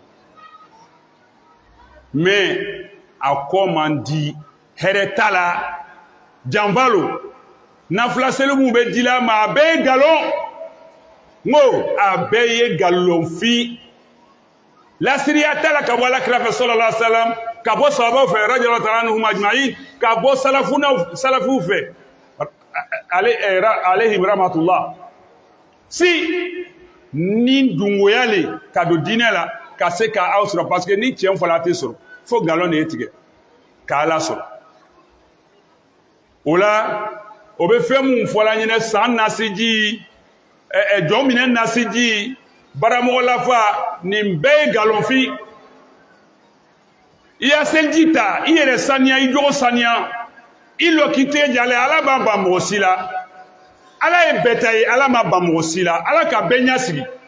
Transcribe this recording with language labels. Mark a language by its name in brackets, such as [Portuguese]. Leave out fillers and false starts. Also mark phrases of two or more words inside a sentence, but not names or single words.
[Bambara] mais a kɔ man di hɛrɛ t'a la janfa lo nafila seli mun bɛ di la ma a bɛɛ ye nkalon n ko a bɛɛ ye nkalonfin lasiriya t'a la ka bɔ alakira fɛ [Arabic] صلى الله عليه وسلم [Bambara] ka bɔ sahabaw fɛ [Arabic] رضي الله تعالى عنهم أجمعين [Bambara] ka bɔ salafiw fɛ [Arabic] عليهم رحمة الله [Bambara] si ni dungoya le ka don diinɛ la ka se ka aw sɔrɔ [French] parce que [Bambara] ni tiɲɛ fɔla a tɛ sɔrɔ fo nkalon de ye tigɛ k'ala sɔrɔ o la o bɛ fɛn mun fɔla ɲinɛ san nasiji jɔn minɛ nasiji baramɔgɔ lafa nin bɛɛ ye nkalonfin i ya seliji ta i yɛrɛ saniya i jogo saniya i lɔ k'i tɛgɛ jalen ala b'a ban mɔgɔ si la ala ye bɛɛ ta ye ala ma ban mɔgɔ si la ala ka bɛɛ ɲɛsigi